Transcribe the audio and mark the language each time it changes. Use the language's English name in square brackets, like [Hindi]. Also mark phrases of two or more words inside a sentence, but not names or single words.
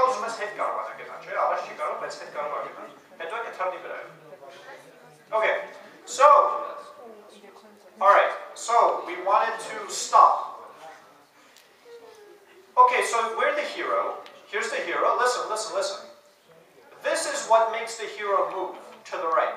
[Armenian] դրանց հետ կարող է գտնել, չէ՞, առաջ չի կարող, բայց հետ կարող է գտնել։ Հետո է թռնի վրայով։ Okay. [English] So, all right. So, we wanted to stop. Okay, so we're the hero. Here's the hero. Listen, listen, listen. This is what makes the hero move to the right.